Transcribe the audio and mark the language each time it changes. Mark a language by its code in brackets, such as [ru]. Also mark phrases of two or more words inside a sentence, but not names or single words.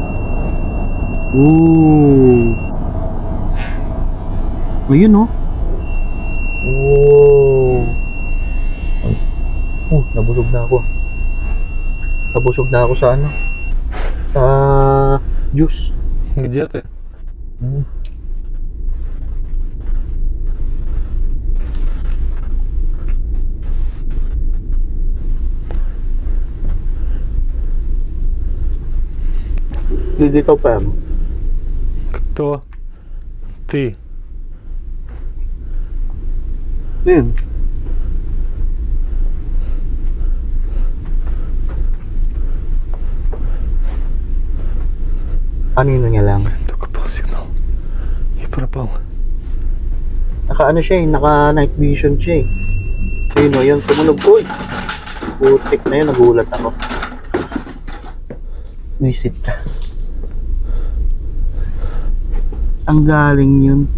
[tl] Oh. Ayun o. Oh. Nabusog na ako. Nabusog na ako sa ano? Sa juice. [ru] Где ты? [tl] Dito pa. [ru] Кто ты? [tl] Yun. Kanino niya lang? [ru] Только был сигнал. И пропал. [tl] Naka ano siya eh, naka [en] night vision [tl] siya eh. Ayun o, yun, tumunog ko eh. Putik na yun, nagulat ako. Visit ka. Ang galing yun.